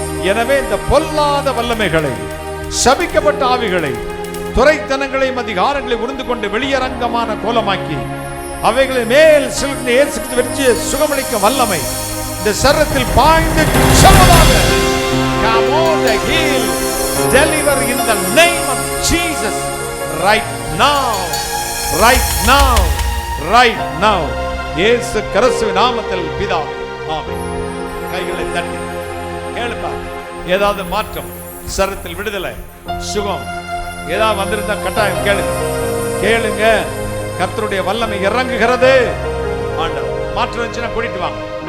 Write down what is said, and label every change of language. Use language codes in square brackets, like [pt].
[ta] எனவே இந்த பொல்லாத வல்லமைகளை, சபிக்கப்பட்ட ஆவிகளை, துரைத்தனங்களையும் அதிகாரங்களை உருந்து கொண்டு வெளியரங்கமான கோலமாக்கி அவைகளை மேல் சிலர்ந்து இயேசு வெற்றி சுகமளிக்க வல்லமை இந்த சரீரத்தில் பாய்ந்து செல்வதாக. [en] Come on, heal, deliver in the name of Jesus right now, right now, right now. [ta] இயேசு கிறிஸ்துவின் நாமத்தில் பிதாவே, ஆமென். கைகளை தட்டி கேளுப்பா. ஏதாவது மாற்றம், சரீரத்தில் விடுதலை, சுகம் ஏதாவது வந்திருந்தா கட்டாயம் கேளுங்க, கேளுங்க. கர்த்தருடைய வல்லமை இறங்குகிறது. ஆண்டவர் மாற்றம் இருந்துச்சுன்னா கூட்டிட்டு வாங்க.